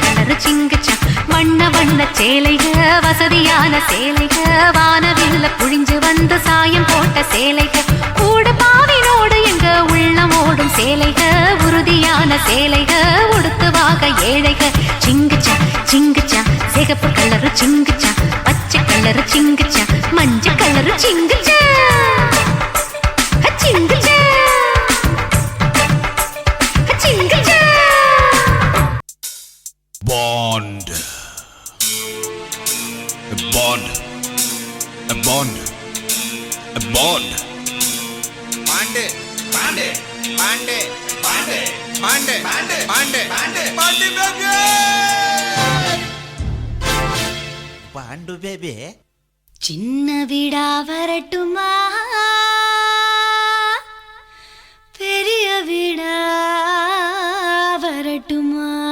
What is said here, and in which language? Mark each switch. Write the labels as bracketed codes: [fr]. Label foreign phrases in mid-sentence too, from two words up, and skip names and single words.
[ta] கலரு சிங்குச்சா வண்ண வண்ண சேலைக வசதியான சேலைக வானவில்ல புழிஞ்சு வந்து சாயம் போட்ட சேலைக கூடு பாவினோடு எங்க உள்ளம் ஓடும் சேலைக உறுதியான சேலைக உடுத்துவாக ஏழைக சிங்குச்சா சிங்குச்சா சிகப்பு கலரு சிங்குச்சா பச்சை கலரு சிங்குச்சா மஞ்சள் கலரு சிங்குச்சா சிங்குச்சா சிங்குச்சா [en] Bond. A bond. A bond. A bond. Bond bond bond bond bond bond bond bond bond baby bond baby [ta] சின்ன வீடா வரட்டுமா பெரிய வீடா வரட்டுமா